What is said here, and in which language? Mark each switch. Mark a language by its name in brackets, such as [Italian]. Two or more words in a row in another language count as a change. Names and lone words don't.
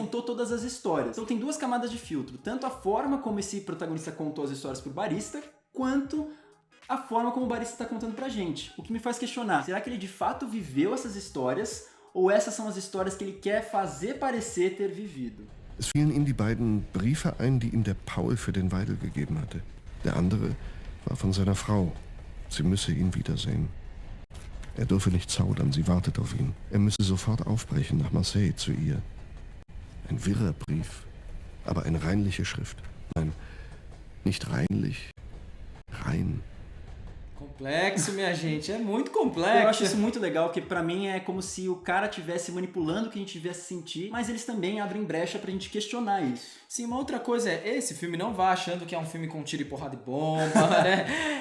[Portuguese] e contou todas as histórias. Então tem duas camadas de filtro. Tanto a forma como esse protagonista contou as histórias pro barista, quanto a forma como o barista está contando pra gente. O que me faz questionar, será que ele de fato viveu essas histórias? Ou essas são as histórias que ele quer fazer parecer ter vivido? [German] Es fielen ihm die beiden Briefe ein, die ihm der Paul für den Weidel gegeben hatte. Der andere war von seiner Frau. Sie müsse ihn wiedersehen. Er dürfe nicht zaudern, sie wartet auf ihn. Er müsse sofort aufbrechen nach Marseille zu ihr. Ein wirrer Brief, aber eine reinliche Schrift. Nein, nicht reinlich, rein. [Portuguese] Complexo, minha gente, é muito complexo. Eu acho isso muito legal, porque pra mim é como se o cara estivesse manipulando o que a gente tivesse sentir, mas eles também abrem brecha pra gente questionar isso. Sim, uma outra coisa esse filme não vá achando que é um filme com tiro e porrada e bomba, né?